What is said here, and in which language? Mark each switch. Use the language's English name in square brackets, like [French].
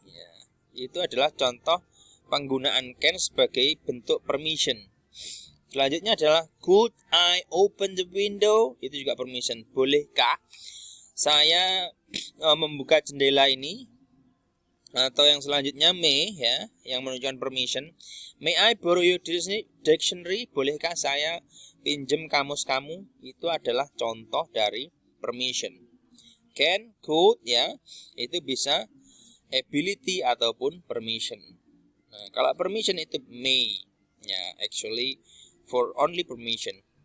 [Indonesian] Ya, itu adalah contoh penggunaan can sebagai bentuk permission. Selanjutnya adalah [English] could I open the window? [Indonesian] Itu juga [English] permission. [Indonesian] Bolehkah saya membuka jendela ini? Atau yang selanjutnya may ya, yang menunjukkan permission. [English] May I borrow your dictionary? [Indonesian] Bolehkah saya pinjam kamus kamu? Itu adalah contoh dari permission. Can, could ya, itu bisa ability ataupun permission. Nah, kalau permission itu may ya, [English] actually for only permission.